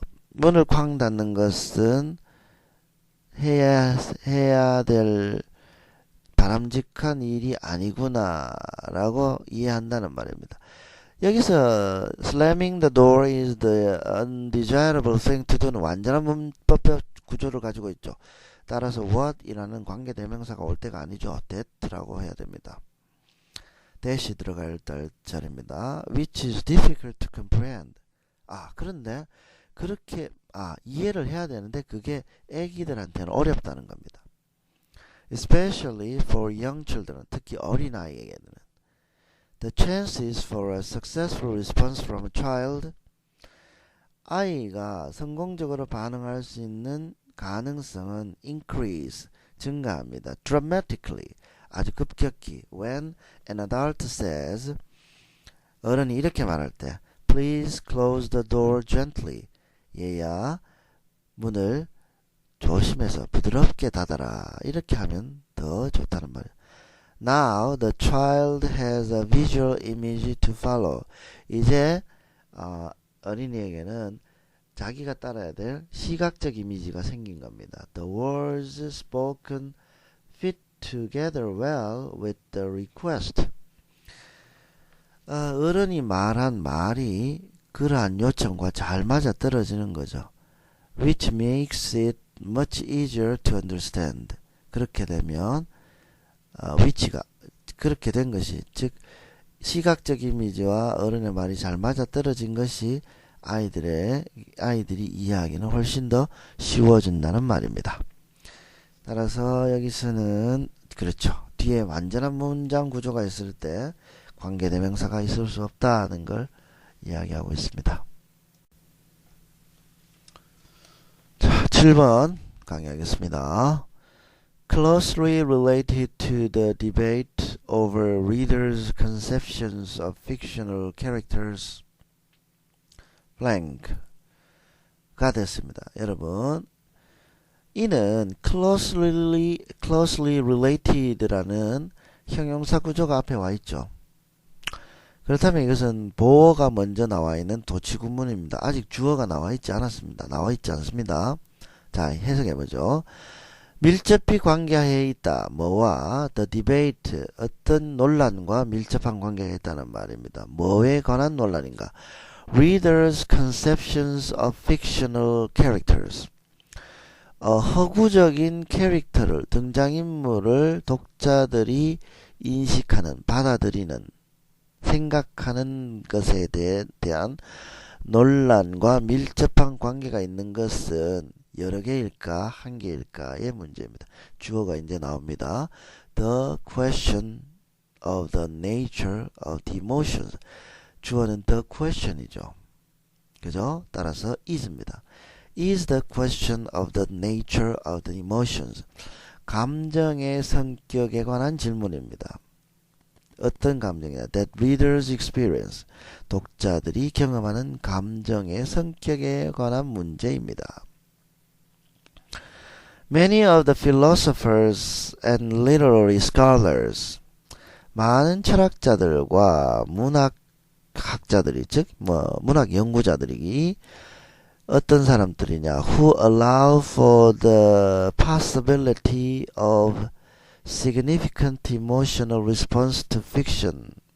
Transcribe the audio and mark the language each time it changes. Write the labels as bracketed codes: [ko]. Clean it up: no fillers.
[ko] 문을 쾅 닫는 것은 해야 될 바람직한 일이 아니구나 라고 이해한다는 말입니다. 여기서 [en] slamming the door is the undesirable thing to do는 [ko] 완전한 문법적 구조를 가지고 있죠. 따라서 what 이라는 관계대명사가 올 때가 아니죠. that라고 해야 됩니다. dash 들어갈 자리입니다. [en] which is difficult to comprehend. [ko] 그런데 그렇게 이해를 해야 되는데 그게 애기들한테는 어렵다는 겁니다. [en] especially for young children, [ko] 특히 어린아이에게는. [en] The chances for a successful response from a child, [ko] 아이가 성공적으로 반응할 수 있는 가능성은 [en] increase, [ko] 증가합니다. [en] dramatically, [ko] 아주 급격히. [en] when an adult says, [ko] 어른이 이렇게 말할 때 [en] please close the door gently, [ko] 얘야 문을 조심해서 부드럽게 닫아라, 이렇게 하면 더 좋다는 말이에요. [en] Now the child has a visual image to follow. [ko] 이제 어린이에게는 자기가 따라야 될 시각적 이미지가 생긴 겁니다. [en] The words spoken fit together well with the request. [ko] 어른이 말한 말이 그러한 요청과 잘 맞아 떨어지는 거죠. [en] Which makes it much easier to understand. [ko] 그렇게 되면 which가 그렇게 된 것이, 즉 시각적 이미지와 어른의 말이 잘 맞아 떨어진 것이 아이들이 이해하기는 훨씬 더 쉬워진다는 말입니다. 따라서 여기서는 그렇죠. 뒤에 완전한 문장 구조가 있을 때 관계대명사가 있을 수 없다는 걸 이야기하고 있습니다. 자, 7번 강의하겠습니다. [en] Closely related to the debate over readers' conceptions of fictional characters blank가 [ko] 됐습니다. 여러분, 이는 closely related라는 형용사 구조가 앞에 와 있죠. 그렇다면 이것은 보어가 먼저 나와 있는 도치구문입니다. 아직 주어가 나와 있지 않았습니다. 나와 있지 않습니다. 자, 해석해보죠. 밀접히 관계해 있다. 뭐와? [en] The debate, [ko] 어떤 논란과 밀접한 관계가 있다는 말입니다. 뭐에 관한 논란인가? [en] Readers' conceptions of fictional characters. [ko] 허구적인 캐릭터를, 등장인물을 독자들이 인식하는, 받아들이는, 생각하는 것에 대한 논란과 밀접한 관계가 있는 것은 여러 개일까 한 개일까의 문제입니다. 주어가 이제 나옵니다. [en] The question of the nature of the emotions. [ko] 주어는 the question이죠. 그죠? 따라서 is입니다. [en] Is the question of the nature of the emotions. [ko] 감정의 성격에 관한 질문입니다. 어떤 감정이냐? [en] That readers experience. [ko] 독자들이 경험하는 감정의 성격에 관한 문제입니다. [en] Many of the philosophers and literary scholars. [ko] 많은 철학자들과 문학학자들이, 즉 문학 연구자들이 어떤 사람들이냐? [en] Who allow for the possibility of significant emotional response to fiction.